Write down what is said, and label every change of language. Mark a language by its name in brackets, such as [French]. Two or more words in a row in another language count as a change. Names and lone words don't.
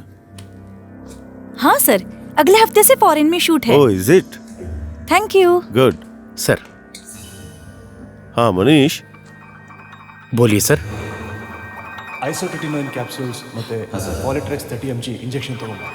[Hindi] हाँ सर, अगले हफ्ते से फॉरेन में शूट है। ओह, [English] is it? thank you. good. [Hindi] सर। हाँ मनीष, बोलिए सर। [Kannada] ಐಸೋಟಿಟಿನೋಯಿನ್ ಕ್ಯಾಪ್ಸೂಲ್ಸ್ ಮತ್ತೆ ಪಾಲಿಟ್ರೆಕ್ಸ್ 30 mg ಇಂಜೆಕ್ಷನ್ ತಗೊಂಡು।